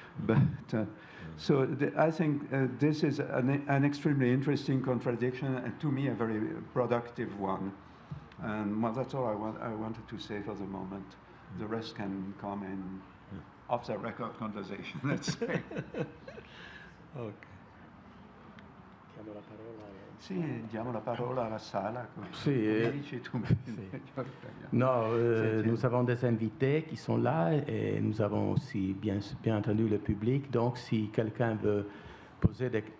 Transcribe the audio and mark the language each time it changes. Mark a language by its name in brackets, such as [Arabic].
[English] But so I think this is an extremely interesting contradiction, and to me a very productive one. And well, that's all I wanted to say for the moment. The rest can come in off the record conversation, let's say. Okay. [Italian] Sì, diamo la parola alla sala. Sì, Dici tu. [French] non, nous avons des invités qui sont là et nous avons aussi bien entendu le public. Donc, si quelqu'un veut poser des...